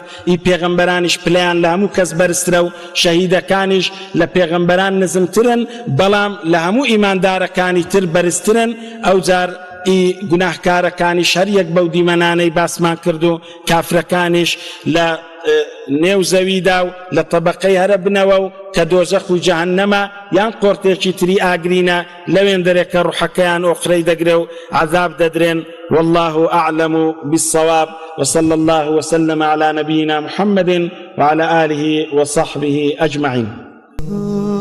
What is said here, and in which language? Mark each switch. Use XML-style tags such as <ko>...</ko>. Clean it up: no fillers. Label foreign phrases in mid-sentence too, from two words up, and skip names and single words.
<ckb>ئی پێغەمبەرانیش پلەیان لە هەموو کەس بەرزترە و شەهیدەکانیش لە پێغەمبەران نزمترن بەڵام لە هەموو ئیماندارەکانی تر بەرزترن ئەو جار گوناهکارەکانیش هەر یەک بەو دیمەنانەی باسمان کرد و کافرەکانیش لە نێو زەویدا و لە تەبەقەی هەرە بنەوە و کە دۆزەخ و جەهەنەمە یان قۆرتێکی تری ئاگرینە لەوێن دەرێکە ڕوحەکەیان ئۆخرەی دەگرێ و عەذاب دەدرێن.</ckb> <ar>والله أعلم بالصواب، وصلى الله وسلم على نبينا محمد وعلى آله وصحبه أجمعين.</ar>